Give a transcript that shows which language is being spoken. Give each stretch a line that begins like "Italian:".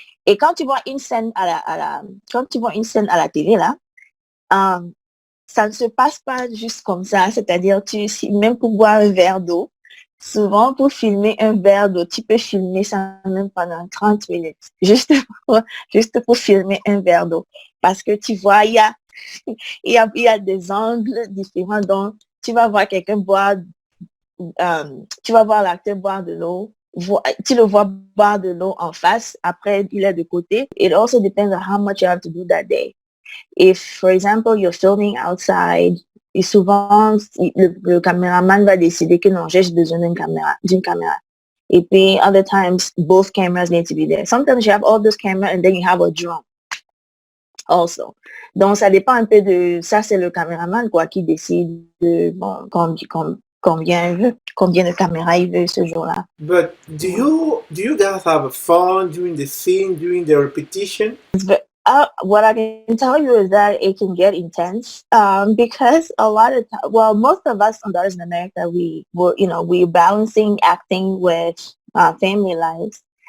French: Et quand tu vois une scène quand tu vois une scène à la télé là, ça ne se passe pas juste comme ça, c'est-à-dire même pour boire un verre d'eau, souvent pour filmer un verre d'eau, tu peux filmer ça même pendant 30 minutes, juste pour filmer un verre d'eau. Parce que tu vois, il y a des angles différents, donc tu vas voir quelqu'un boire, tu vas voir l'acteur boire de l'eau, tu le vois boire de l'eau en face, après il est de côté.
English: It also depends on how much you have to do that day. If, for example, you're filming outside,
French: et souvent, le caméraman va décider que non, j'ai besoin d'une caméra. Et puis,
English: other times, both cameras need to be there. Sometimes you have all those cameras and then you have a drone also.
French: Donc, ça dépend un peu de, ça c'est le caméraman, quoi, qui décide de, bon, combien de caméras il veut ce jour-là.
English: But do you guys have fun during the scene, during the repetition? What I can tell you is that it can get intense because a lot of most of us on Daughters in America, we're balancing acting with family lives.